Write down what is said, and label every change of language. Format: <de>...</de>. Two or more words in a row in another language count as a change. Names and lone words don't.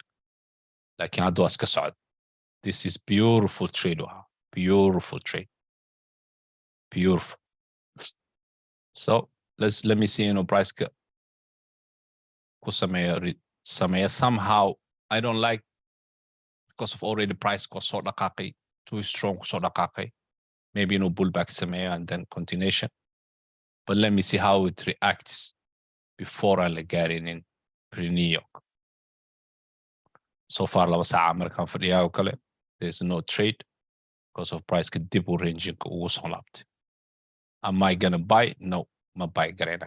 <so>Laakiin hadda waa iska socda.</so> <en>This is beautiful trade waha. Beautiful trade. Beautiful. So let me see</en> <so>inuu priceka ku sameeya</so> <en>somehow. I don't like because of already price</en> <so>ko soo dhaqaaqay</so> <en>too strong</en> <so>soo dhaqaaqay.</so> <en>Maybe</en> <so>inuu pullback sameeyo</so> <en>and then continuation. But let me see how it reacts before I get in pre-New York. So far,</en> <so>laba saaca markaan fadhiyaa oo kale,</so> <en>there's no trade because of price</en> <so>ka dib u ranging ugu soo laabtay.</so> <en>Am I gonna buy? No,</en> <so>ma buy garanayo.</so>